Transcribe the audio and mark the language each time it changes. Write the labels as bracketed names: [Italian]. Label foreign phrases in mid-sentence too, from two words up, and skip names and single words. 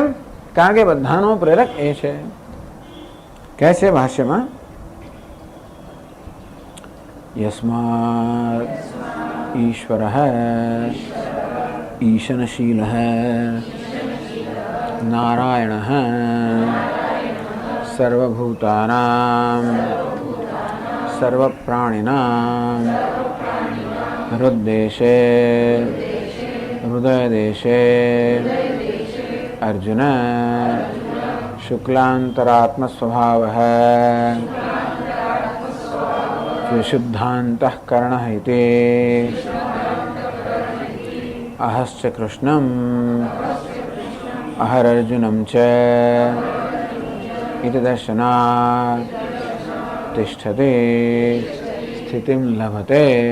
[Gujarati] કારણ કે બધાનો પ્રેરક એ છે. કહે છે ભાષ્યમાં [Sanskrit] યસ્માત ઈશ્વર ઈશનશીલ નારાયણ सर्वभूतानां सर्वप्राणिनां हृद्देशे हृदयदेशे अर्जुन शुक्लांतरात्मस्वभावः विशुद्धान्तःकरणः इति अहश्च कृष्णम् अहरर्जुनं च इति दर्शनात् तिष्ठति स्थितिं लभते।